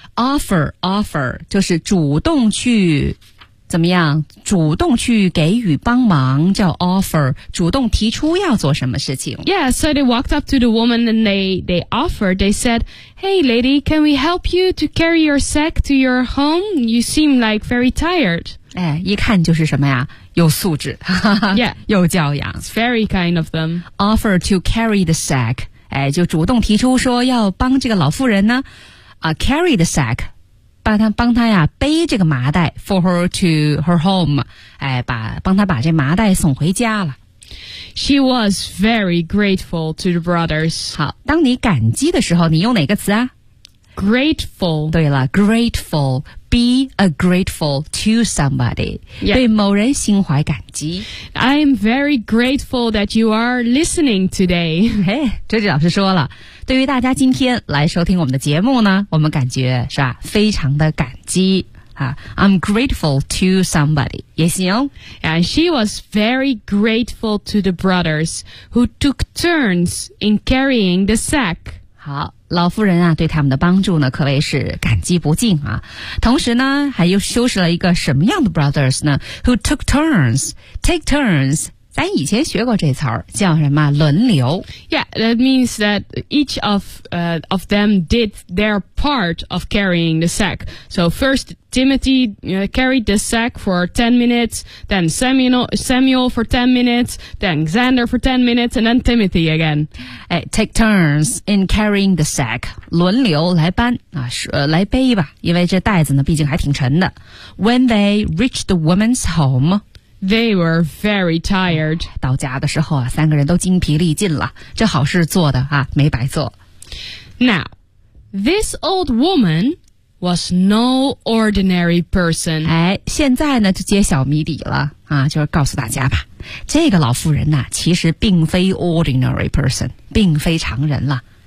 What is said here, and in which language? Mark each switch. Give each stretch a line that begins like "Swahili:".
Chinese: Offer, 就是主动去怎么样主动去给予帮忙叫 offer, 主动提出要做什么事情。
English: Yeah, so they walked up to the woman and they offered, they said, Hey lady, can we help you to carry your sack to your home? You seem like very tired.
Chinese: 哎一看就是什么呀有素质
English: Yeah.
Chinese: 有教养。
English: It's very kind of them. Offer to carry the sack,
Chinese: 哎就主动提出说要帮这个老妇人呢
English: carry the sack,
Chinese: 帮他呀背这个麻袋
English: for her to her home,
Chinese: 哎帮他把这麻袋送回家了。
English: She was very grateful to the brothers.
Chinese: 好当你感激的时候你用哪个词啊
English: ?grateful.
Chinese: 对了
English: ,grateful, be a grateful to somebody,、 yeah.
Chinese: 对某人心怀感激。
English: I'm very grateful that you are listening today.
Chinese: 嘿这就老师说了。对于大家今天来收听我们的节目呢我们感觉是吧非常的感激、啊、
English: I'm grateful to somebody
Chinese: 也行
English: And she was very grateful to the brothers who took turns in carrying the sack
Chinese: 好，老夫人啊，对他们的帮助呢，可谓是感激不尽啊。同时呢，还又修饰了一个什么样的 brothers 呢 ？
English: Who took turns? Take turns.
Chinese: 咱以前学过这词儿，叫什么？轮流。
English: Yeah, that means that each of them did their part of carrying the sack. So first Timothy carried the sack for 10 minutes, then Samuel for 10 minutes, then Xander for 10 minutes, and then Timothy again. Hey, take turns in carrying the sack.
Chinese: 轮流来搬啊，来背吧，因为这袋子呢，毕竟还挺沉的。
English: When they reached the woman's home. They were very tired.
Chinese: 到家的时候啊，三个人都精疲力尽了。这好事做的啊，没白做。
English: Now, this old woman was no ordinary person.
Chinese: 哎，现在呢就揭晓谜底了啊，就是告诉大家吧，这个老妇人呢、啊，其实并非 ordinary person， 并非常人了。